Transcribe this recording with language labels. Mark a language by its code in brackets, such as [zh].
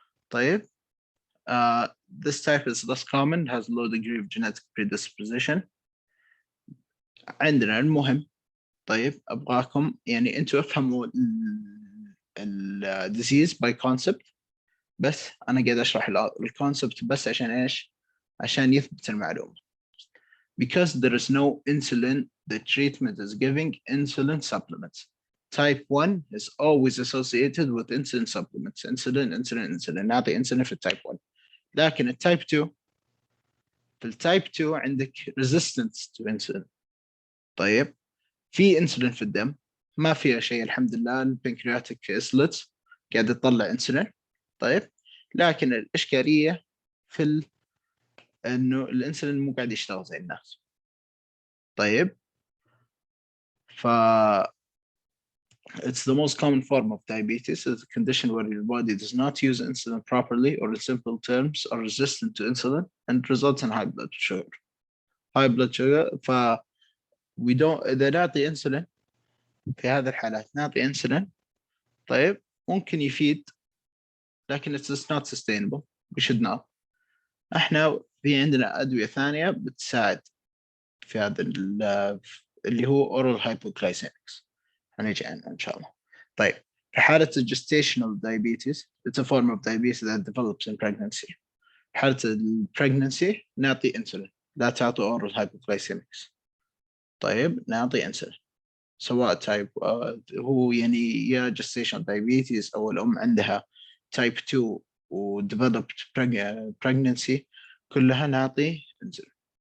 [en] طيب this type is less common, has low degree of genetic predisposition. [ar] عندنا المهم طيب ابغاكم يعني انتوا افهموا ال disease by concept بس انا قاعد اشرح الكونسبت بس عشان ايش؟ عشان يثبت المعلومه. [en] Because there is no insulin, the treatment is giving insulin supplements. Type 1 is always associated with insulin supplements. [ar] insulin نعطي insulin في التايب 1. لكن التايب 2 في التايب 2 عندك [en] resistance to insulin. [ar] طيب في انسولين في الدم ما فيها شيء الحمد لله البنكرياتيك اسلتس قاعد تطلع انسولين. طيب لكن الاشكاليه في انه الانسولين مو قاعد يشتغل زي الناس. [en] طيب ف it's the most common form of diabetes. It's a condition where your body does not use insulin properly or in simple terms are resistant to insulin and results in high blood sugar. [ar] ف [en] we don't [ar] إذا نعطي انسولين في هذه الحالات نعطي انسولين طيب ممكن يفيد لكن [en] it's not sustainable. we should not. [ar] احنا في عندنا ادويه ثانيه بتساعد في هذا اللي هو oral hypoglycemics هنيجي عنه ان شاء الله. طيب في حاله [en] gestational diabetes it's a form of diabetes that develops in pregnancy. [ar] حاله البريجننسي نعطي انسولين لا تعطوا oral hypoglycemics. طيب نعطي انسولين سواء تايب هو يعني يا gestational diabetes او الام عندها تايب 2 [en] developed pregnancy كلها نعطي insulin.